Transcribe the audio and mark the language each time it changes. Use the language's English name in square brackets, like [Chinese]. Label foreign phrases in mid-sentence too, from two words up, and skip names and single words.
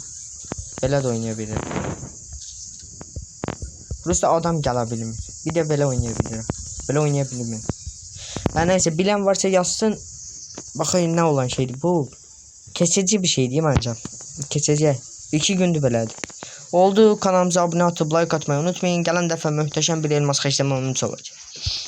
[Turkish] Belə də oynayabilirim. Burası adam gelebilir. Bir de belə oynayabilirim. Belə oynayabilirim. Yani neyse bilen varsa yazsın. Bakayım ne olan şeydi bu. Kesici bir şey değil mi ancak? Kesecek. 2 gündür belədir. Oldu, kanalımıza abone atıp like atmayı unutmayın. [Azerbaijani] Gələn dəfə möhtəşəm bir elmas xərcləmə olacaq.